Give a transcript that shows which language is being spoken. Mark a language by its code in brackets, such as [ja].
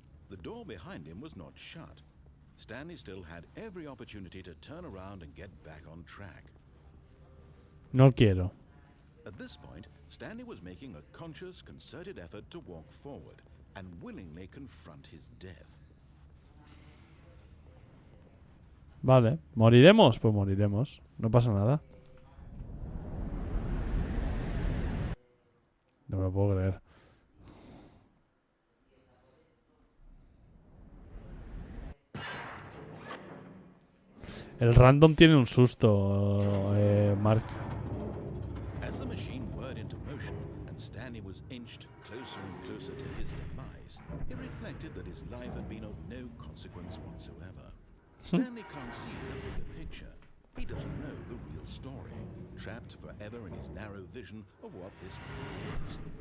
[en] The door behind him was not shut. Stanley still had every opportunity to turn around and get back on track. [es] No quiero. [en] At this point, Stanley was making a conscious, concerted effort to walk forward and willingly confront his death. [es] Vale. ¿Moriremos? Pues moriremos. No pasa nada. No me lo puedo creer. El random tiene un susto, Mark. [en] As the machine whirred into motion and Stanley was inched closer and closer to his demise, he reflected that his life had been of no consequence whatsoever. Stanley can't see the bigger picture. He doesn't know the real story, trapped forever in his narrow vision of what this world is.